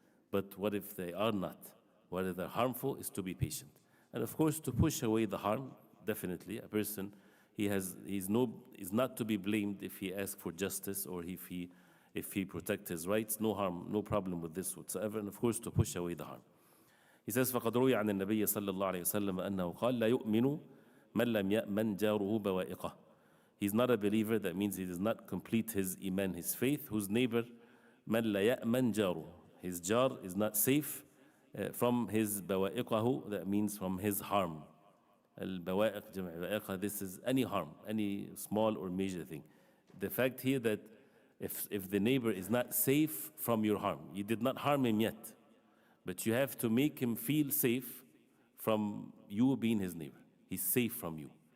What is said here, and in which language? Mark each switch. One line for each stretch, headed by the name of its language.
English: But what if they are not? What if they're harmful? Is to be patient. And of course, to push away the harm, definitely. A person, is not to be blamed if he asks for justice or if he protects his rights. No harm, no problem with this whatsoever. And of course, to push away the harm. He says,
Arabic: فَقَدْ رُوِيَ عَنِ النَّبِيِّ صَلَّى اللَّهُ عَلَيْهِ وسلم أنه قال لا يؤمن من لم يأمن جاره بوائقه.
English: He's not a believer. That means he does not complete his iman, his faith, whose neighbor
Arabic: من لا يأمن جاره.
English: His jar is not safe from his
Arabic: بوائقه.
English: That means from his harm.
Arabic: البوائق جمع بائقة.
English: This is any harm, any small or major thing. The fact here that if the neighbor is not safe from your harm, you did not harm him yet, but you have to make him feel safe from you being his neighbor. He's safe from you.